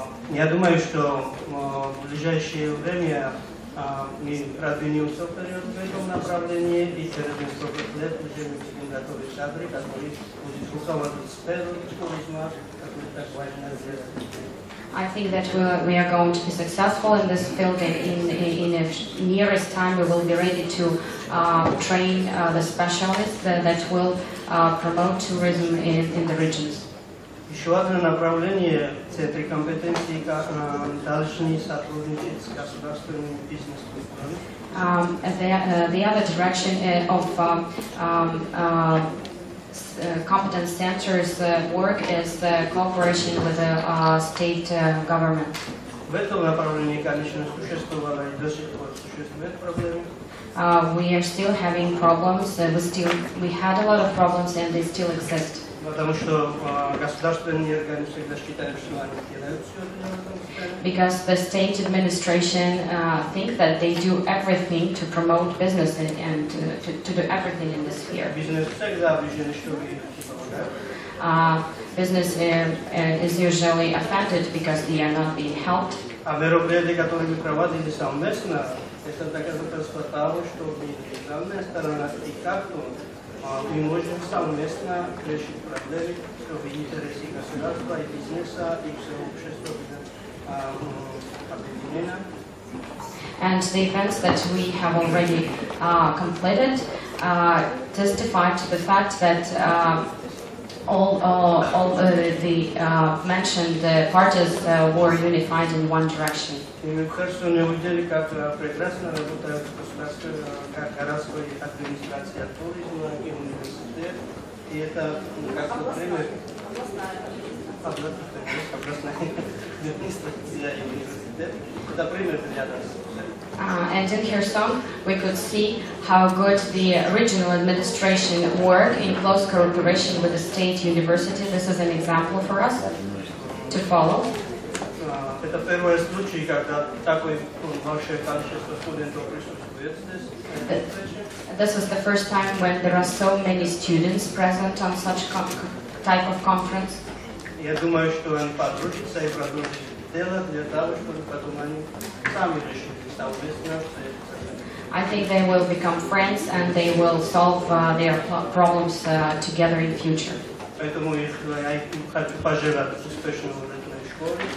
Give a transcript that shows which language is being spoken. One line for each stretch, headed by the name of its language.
Russian: Я думаю, что в ближайшее время мы продвинемся вперед в этом направлении, и через несколько лет уже мы будем готовить кадры, которые будут руководить сферой туризма, который так важно сделать.
English: I think that we are going to be successful in this field. In the nearest time, we will be ready to train the specialists that will promote tourism in the regions.
Russian: Еще одно направление Центра компетенции должны сотрудничать с государственными бизнес-структурами.
English: The other direction of competence centers work is the cooperation with the state government.
Russian: В этом направлении, конечно, существовало и до сих пор существуют проблемы.
English: We are still having problems. We had a lot of problems, and they still exist.
Russian: Потому что государственные органы всегда считают, что они делают все для этого.
English: Because the state administration think that they do everything to promote business and to do everything in this sphere.
Russian: Бизнес всегда обижен, чтобы помогать.
English: Business is usually affected because they are not being helped.
Russian: А мероприятия, которые мы проводили совместно, это доказательство того, что мы главная сторона и как-то мы можем совместно решить проблемы, чтобы интересы государства и бизнеса и всего общества были объединены.
English: And the events that we have already completed testify to the fact that all the mentioned parties were unified in one direction.
Russian: Мы в Херсоне увидели, как прекрасно работает городская администрация туризма и университет. И это как пример областная администрация и университет. Это пример для нас.
English: And in Kherson, we could see how good the regional administration work in close cooperation with the state university. This is an example for us. to follow.
Russian: Это первый случай, когда такое большое количество студентов присутствует здесь.
English: This was the first time when there are so many students present on such type of conference.
Russian: Я думаю, что они подружатся и продолжат делать для того, чтобы потом они сами решили совместно.
English: I think they will become friends and they will solve their problems together in future.
Russian: Поэтому я хочу пожелать успешного летной школы.